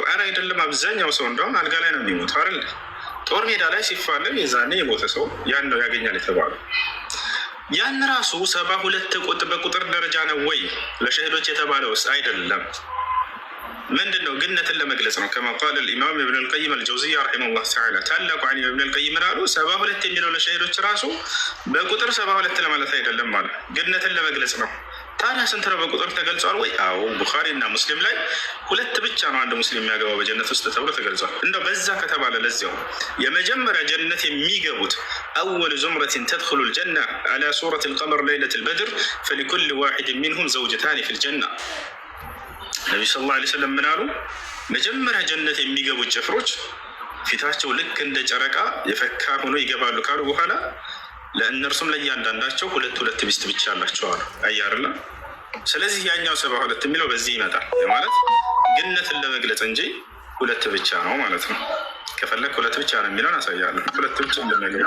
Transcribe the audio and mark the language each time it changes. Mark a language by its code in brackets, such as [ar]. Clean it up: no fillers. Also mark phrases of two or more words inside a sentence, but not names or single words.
[am] አረ አይደለም። አብዛኛው ሰው እንደውም አልጋ ላይ ነው የሚሞተው አይደል? ጦር ሜዳ ላይ ሲፋለም የዛኔ የሞተ ሰው ያን ነው ያገኛል የተባለው። ያን ራሱ 72 በቁጥር ደረጃ ነው ወይ ለሸሂዶች የተባለው? አይደለም። ምንድን ነው ግነትን ለመግለጽ ነው። ከማ ቃል [ar] الامام ابن القيم الجوزية رحمه الله تعالى [am] ታላቁ ዓሊም ابن القيم አሉ 72 የሚለው ለሸሂዶች ራሱ በቁጥር 72 ለማለት አይደለም ማለት ግነትን ለመግለጽ ነው። ታዲያ ስንት ነው በቁጥር ተገልጿል ወይ? አዎ ቡኻሪ እና ሙስሊም ላይ 2 ብቻ ነው አንድ ሙስሊም የሚያገባው በጀነት ውስጥ ተብሎ ተገልጿል። እንደው በዛ ከተባለ ለዚያው የመጀመሪያ ጀነት የሚገቡት [ar] اول زمرة تدخل الجنة على صورة القمر ليلة البدر فلكل واحد منهم زوجتان في الجنة [am] ነብዩ [ar] صلى الله عليه وسلم [am] ምን አሉ? መጀመሪያ ጀነት የሚገቡት ጭፍሮች ፊታቸው ልክ እንደ ጨረቃ የፈካ ሆኖ ይገባሉ ካሉ በኋላ ለእነርሱም ለእያንዳንዳቸው 2 ሚስት ብቻ አላቸው አሉ። አያርላ ስለዚህ ያኛው 72 የሚለው በዚህ ይመጣል ማለት ግነትን ለመግለጽ እንጂ 2 ብቻ ነው ማለት ነው። ከፈለክ 2 ብቻ ነው የሚለውን አሳያለሁ። 2 ብቻ እንደነገር